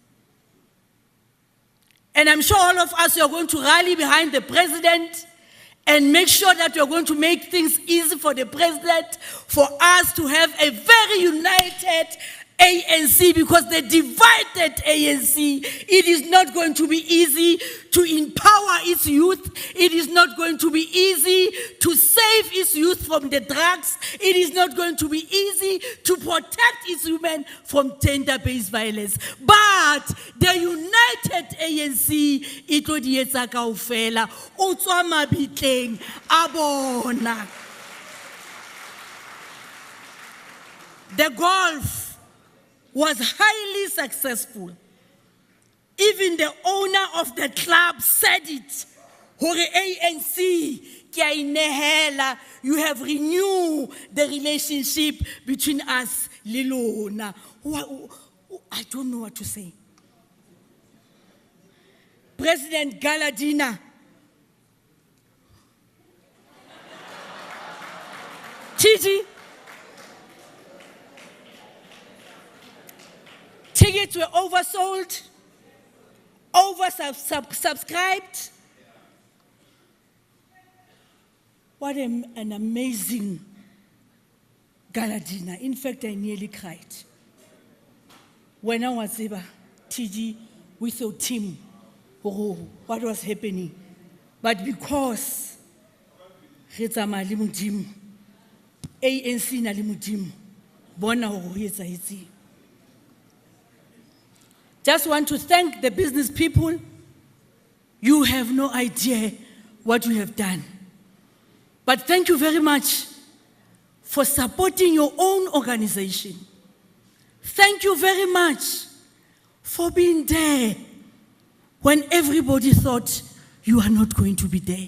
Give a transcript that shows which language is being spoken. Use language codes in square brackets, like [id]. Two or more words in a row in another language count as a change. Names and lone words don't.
[en] And I'm sure all of us are going to rally behind the president and make sure that we're going to make things easy for the president, for us to have a very united ANC, because the divided ANC, it is not going to be easy to empower its youth. It is not going to be easy to save its youth from the drugs. It is not going to be easy to protect its women from gender-based violence. But the united ANC, it will be [st] etsa kaofela, o tswa mabitleng a bona. [en] The golf was highly successful. Even the owner of the club said it. [st] Hore ANC, ke a inehela, [en] you have renewed the relationship between us, [st] le lona. [en] I don't know what to say. President Galadina, Gigi, tickets were oversold, oversubscribed. What an amazing gala dinner. In fact, I nearly cried. When I was there, TG, with your team, what was happening. But because ANC [st] na le modimo, bona ho etsahetse. [en] Just want to thank the business people. You have no idea what you have done. But thank you very much for supporting your own organization. Thank you very much for being there when everybody thought you are not going to be there.